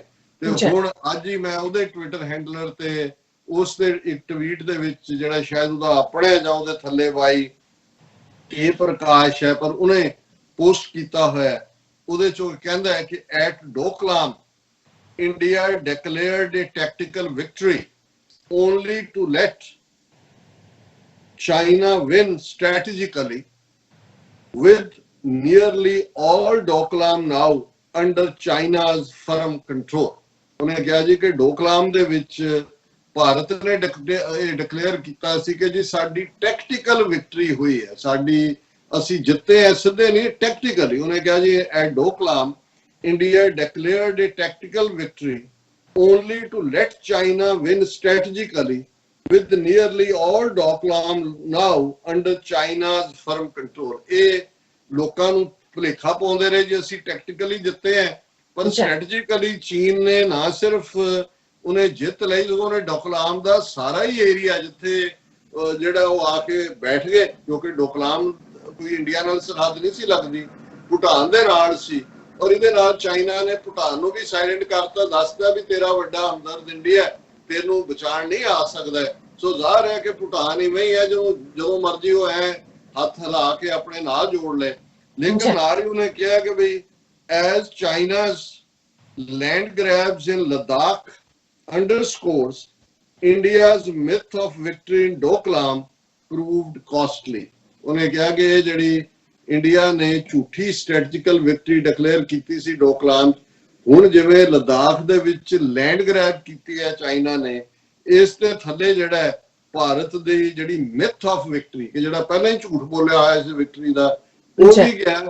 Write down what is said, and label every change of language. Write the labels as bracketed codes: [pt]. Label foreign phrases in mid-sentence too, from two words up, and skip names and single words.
[pa] ਤੇ ਹੁਣ ਅੱਜ ਹੀ ਮੈਂ ਉਹਦੇ [en] Twitter handler [pa] ਤੇ ਉਸ ਦੇ ਇੱਕ ਟਵੀਟ ਦੇ ਵਿੱਚ ਜਿਹੜਾ ਸ਼ਾਇਦ ਉਹਦਾ ਆਪਣੇ ਜਾਂ ਉਹਦੇ ਥੱਲੇ ਵਾਈ ਕੇ ਪ੍ਰਕਾਸ਼ ਹੈ, ਪਰ ਉਹਨੇ ਪੋਸਟ ਕੀਤਾ ਹੋਇਆ, ਉਹਦੇ ਚੋਂ ਕਹਿੰਦਾ ਹੈ ਕਿ ਐਟ ਡੋਕਲਾਮ [en] India declared a tactical victory only to let China win strategically, with nearly all Doklam now under China's firm control. [pa] ਉਹਨੇ ਕਿਹਾ ਜੀ ਕਿ ਡੋਕਲਾਮ ਦੇ ਵਿੱਚ ਭਾਰਤ ਨੇ ਡਿਕਲੇਅਰ ਕੀਤਾ ਸੀ ਕਿ ਜੀ ਸਾਡੀ [en] tactical victory [pa] ਹੋਈ ਹੈ, ਸਾਡੀ ਅਸੀਂ ਜਿੱਤੇ ਐ, ਸਿੱਧੇ ਨਹੀਂ, ਟੈਕਟੀਕਲੀ। ਉਹਨੇ ਕਿਹਾ ਜੀ [en] ਐਟ ਡੋਕਲਾਮ India declared a tactical victory only to let China win strategically, with nearly all Doklam now under China's firm control. [pa] ਇਹ ਲੋਕਾਂ ਨੂੰ ਭੁਲੇਖਾ ਪਾਉਂਦੇ ਰਹੇ ਜੀ ਅਸੀਂ ਟੈਕਟੀਕਲੀ ਜਿੱਤੇ ਹੈ, ਪਰ ਸਟ੍ਰੈਟਜੀਕਲੀ ਚੀਨ ਨੇ ਨਾ ਸਿਰਫ ਉਹਨੇ ਜਿੱਤ ਲਈ, ਉਹਨੇ ਡੋਕਲਾਮ ਦਾ ਸਾਰਾ ਹੀ ਏਰੀਆ ਜਿੱਥੇ ਜਿਹੜਾ ਉਹ ਆ ਕੇ ਬੈਠ ਗਏ, ਕਿਉਂਕਿ ਡੋਕਲਾਮ ਕੋਈ ਇੰਡੀਆ ਨਾਲ ਸਰਹੱਦ ਨਹੀਂ ਸੀ ਲੱਗਦੀ, ਭੂਟਾਨ ਦੇ ਨਾਲ ਸੀ। ਔਰ ਇਹਦੇ ਨਾਲ ਚਾਈਨਾ ਨੇ ਭੂਟਾਨ ਨੂੰ ਵੀ ਸਾਇਲੈਂਟ ਕਰਤਾ, ਦੱਸਦਾ ਵੀ ਤੇਰਾ ਵੱਡਾ ਹਮਦਰਦ ਇੰਡੀਆ, ਤੈਨੂੰ ਬਚਾਉਣ ਨਹੀਂ ਆ ਸਕਦਾ। ਸੋ ਜ਼ਾਹਰ ਹੈ ਕਿ ਭੂਟਾਨ ਇਵੇਂ ਹੀ ਹੈ, ਜਦੋਂ ਮਰਜ਼ੀ ਉਹ ਐ ਹੱਥ ਹਿਲਾ ਕੇ ਆਪਣੇ ਨਾਲ ਜੋੜ ਲੈ। ਲੇਕਿਨ ਨਾਲ ਹੀ ਉਹਨੇ ਕਿਹਾ ਕਿ ਬਈ [en] as China's land grabs in Ladakh underscores India's myth of victory in Doklam proved costly. [pa] ਉਹਨੇ ਕਿਹਾ ਕਿ ਇਹ ਜਿਹੜੀ ਇੰਡੀਆ ਨੇ ਝੂਠੀ [en] strategical victory [pa] ਡਿਕਲੇਅਰ ਕੀਤੀ ਸੀ ਡੋਕਲਾਮ, ਹੁਣ ਜਿਵੇਂ ਲਦਾਖ ਦੇ ਵਿੱਚ [en] land grab [pa] ਕੀਤੀ ਹੈ ਚਾਈਨਾ ਨੇ, ਇਸ ਦੇ ਥੱਲੇ ਜਿਹੜਾ ਭਾਰਤ ਦੀ ਜਿਹੜੀ [en] myth of victory, [pa] ਕਿ ਜਿਹੜਾ ਪਹਿਲਾਂ ਹੀ ਝੂਠ ਬੋਲਿਆ ਹੋਇਆ ਇਸ ਵਿਕਟਰੀ ਦਾ, ਉਹ ਵੀ ਗਿਆ।